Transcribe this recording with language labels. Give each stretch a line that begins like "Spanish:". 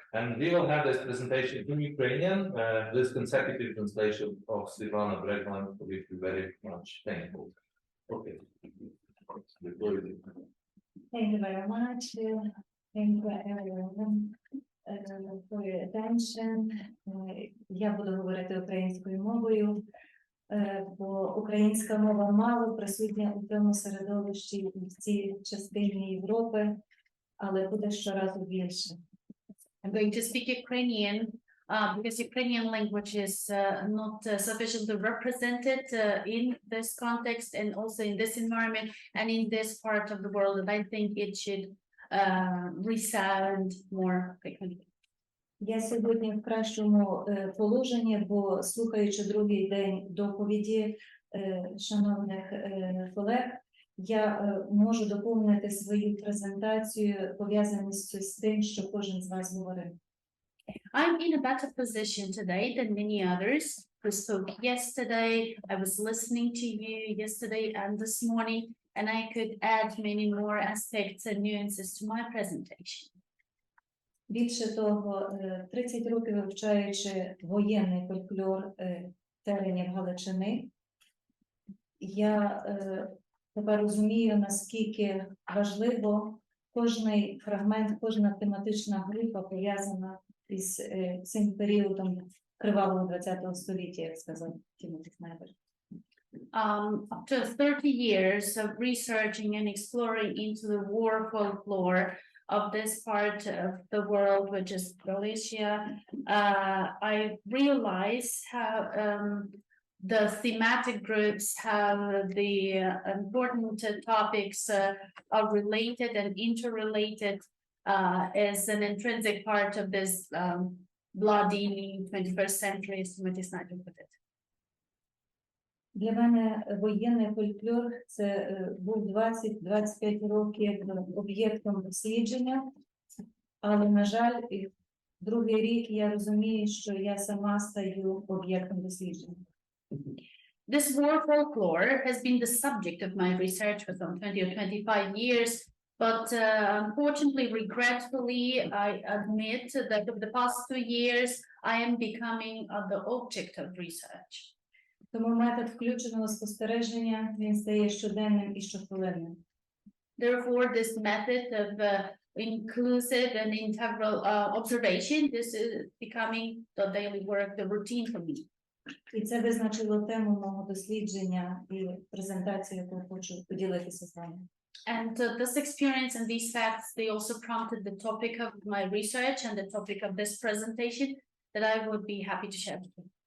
English: And we will have this presentation in Ukrainian, this consecutive translation of Svetlana Bregman, for which we're very much thankful. Okay. Thank you very much. Thank you everyone for your attention.
Ukrainian: Я буду говорити українською мовою, бо українська мова мало присутня у цьому середовищі в цій частині Європи, але буде щоразу більше.
English: I'm going to speak Ukrainian because Ukrainian language is not sufficiently represented in this context and also in this environment and in this part of the world, and I think it should resound more frequently.
Ukrainian: Я сьогодні в кращому положенні, бо слухаючи другий день доповіді шановних колег, я можу доповнити свою презентацію пов'язаністю з тим, що кожен з вас говорив.
English: I'm in a better position today than many others who spoke yesterday. I was listening to you yesterday and this morning, and I could add many more aspects and nuances to my presentation.
Ukrainian: Більше того, 30 років вивчаючи воєнний фольклор теренів Галичини, я тепер розумію, наскільки важливо кожний фрагмент, кожна тематична група пов'язана із цим періодом кривавого ХХ століття, як сказав Тімоті Снайдер.
English: After 30 years of researching and exploring into the war folklore of this part of the world, which is Galicia, I realize how the thematic groups, how the important topics are related and interrelated as an intrinsic part of this bloody 21st century, as Timothy Snyder put it.
Ukrainian: Для мене воєнний фольклор – це був 20-25 років об'єктом дослідження, але, на жаль, другий рік я розумію, що я сама стаю об'єктом дослідження.
English: This war folklore has been the subject of my research for some 20 or 25 years, but unfortunately, regretfully, I admit that over the past 2 years, I am becoming the object of research.
Ukrainian: Тому метод включеного спостереження, він стає щоденним і щохвилинним.
English: Therefore, this method of inclusive and integral observation, this is becoming the daily work, the routine for me.
Ukrainian: І це визначило тему мого дослідження і презентацію, яку хочу поділитися з вами.
English: And this experience and these facts, they also prompted the topic of my research and the topic of this presentation that I would be happy to share with you.